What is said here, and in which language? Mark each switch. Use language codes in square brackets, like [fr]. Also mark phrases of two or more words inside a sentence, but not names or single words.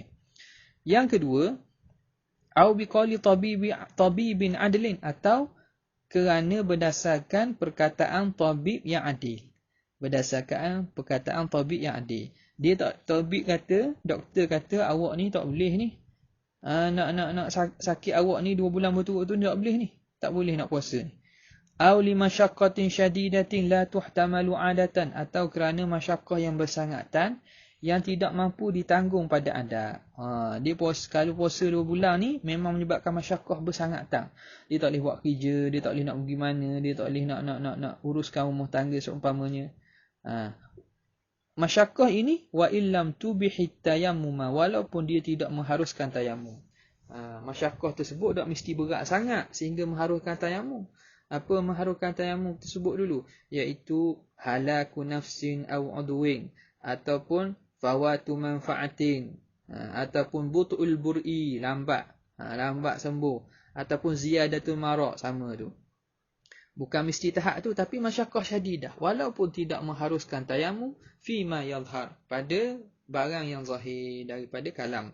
[ms] Yang kedua, [ar] أَوْ بِقَوْلِ طَبِيبٍ عَدْلٍ, [ms] atau kerana berdasarkan perkataan tabib yang adil. Berdasarkan perkataan tabib yang adil. Dia tabib kata, doktor kata awak ni tak boleh ni. Nak sakit awak ni 2 bulan berturut-turut tak boleh ni. Tak boleh nak puasa ni. [ar] أَوْ لِمَشَقَّةٍ شَدِيدَةٍ لَا تُحْتَمَلُ عَادَةً, [ms] atau kerana masyaqqah yang bersangatan yang tidak mampu ditanggung pada adat. Dia kalau puasa 2 bulan ni memang menyebabkan masyaqqah bersangatan. Dia tak boleh buat kerja, dia tak boleh nak pergi mana, dia tak boleh nak uruskan rumah tangga seumpamanya. [ar] Masyaqqah ini وَإِنْ لَمْ تُبِحِ التَّيَمُّمَ, [ms] walaupun dia tidak mengharuskan tayammum. Masyaqqah tersebut tak mesti berat sangat sehingga mengharuskan tayammum. Apa mengharuskan tayammum tersebut dulu? [ar] Iaitu هَلَاكُ نَفْسٍ أَوْ عُضْوٍ, [ms] ataupun [ar] فَوَاتُ مَنْفَعَةٍ, [ms] ataupun [ar] بُطْءُ الْبُرْءِ, [ms] lambat sembuh, ataupun [ar] زِيَادَةُ الْمَرَضِ, [ms] sama tu. Bukan mesti tahap tu, tapi [ar] مَشَقَّةٌ شَدِيدَةٌ, [ms] walaupun tidak mengharuskan tayammum [ar] فِيمَا يَظْهَرُ, [ms] pada barang yang zahir daripada kalam.